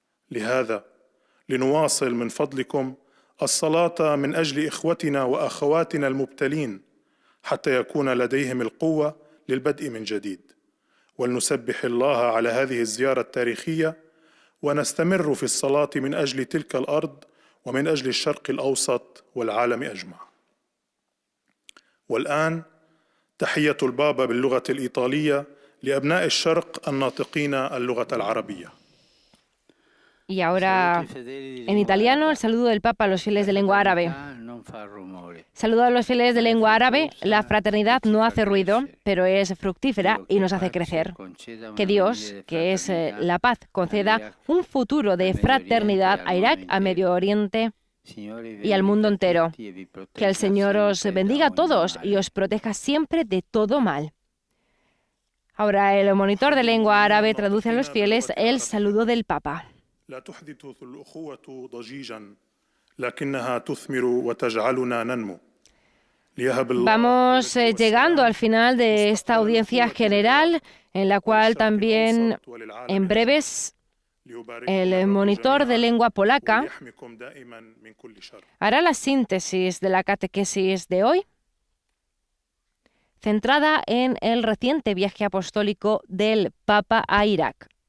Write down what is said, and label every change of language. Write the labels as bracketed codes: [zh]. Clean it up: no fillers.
[ar] لهذا لنواصل من فضلكم الصلاة من أجل إخوتنا وأخواتنا المبتلين حتى يكون لديهم القوة للبدء من جديد، ولنسبح الله على هذه الزيارة التاريخية ونستمر في الصلاة من أجل تلك الأرض ومن أجل الشرق الأوسط والعالم أجمع. والآن تحية البابا باللغة الإيطالية لأبناء الشرق الناطقين اللغة العربية. [es] Y ahora, en italiano, el saludo del Papa a los fieles de lengua árabe. Saludo a los fieles de lengua árabe. La fraternidad no hace ruido, pero es fructífera y nos hace crecer. Que Dios, que es la paz, conceda un futuro de fraternidad a Irak, a Medio Oriente y al mundo entero. Que el Señor os bendiga a todos y os proteja siempre de todo mal. Ahora, el monitor de lengua árabe traduce a los fieles el saludo del Papa. [ar] لا تحدث الأخوة ضجيجا لكنها تثمر وتجعلنا ننمو. [es] Vamos llegando al final de esta audiencia general, en la cual también en breves el monitor de lengua polaca hará la síntesis de la catequesis de hoy, centrada en el reciente viaje apostólico del Papa a Irak.